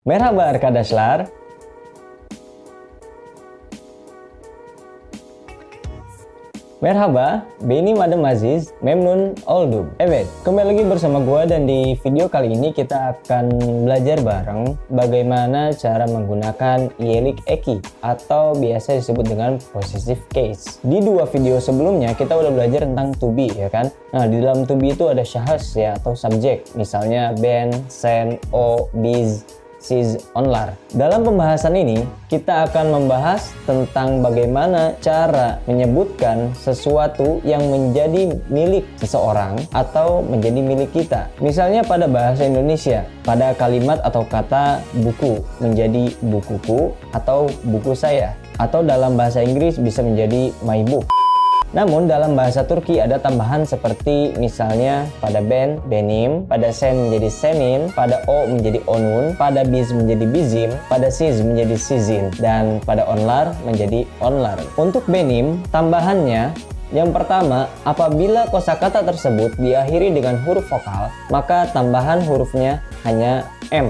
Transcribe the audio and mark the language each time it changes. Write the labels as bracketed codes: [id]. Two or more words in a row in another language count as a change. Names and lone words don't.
[tr] Merhaba arkadaşlar. Merhaba, benim Adam Aziz, memnun oldum. Evet, [id] kembali lagi bersama gua dan di video kali ini kita akan belajar bareng bagaimana cara menggunakan [tr] yelik eki [id] atau biasa disebut dengan [en] possessive case. [id] Di dua video sebelumnya kita udah belajar tentang to be, ya kan? Nah, di dalam to be itu ada syahs ya atau subjek, misalnya [tr] ben, sen, o, biz, sis, onlar. [id] Dalam pembahasan ini, kita akan membahas tentang bagaimana cara menyebutkan sesuatu yang menjadi milik seseorang atau menjadi milik kita. Misalnya pada bahasa Indonesia, pada kalimat atau kata buku menjadi bukuku atau buku saya. Atau dalam bahasa Inggris bisa menjadi [en] my book. [id] Namun dalam bahasa Turki ada tambahan seperti misalnya pada [tr] ben, benim, [id] pada sen menjadi senin, pada o menjadi onun, pada biz menjadi bizim, pada siz menjadi sizin, dan pada onlar menjadi onlar. Untuk benim, tambahannya yang pertama, apabila kosakata tersebut diakhiri dengan huruf vokal, maka tambahan hurufnya hanya M.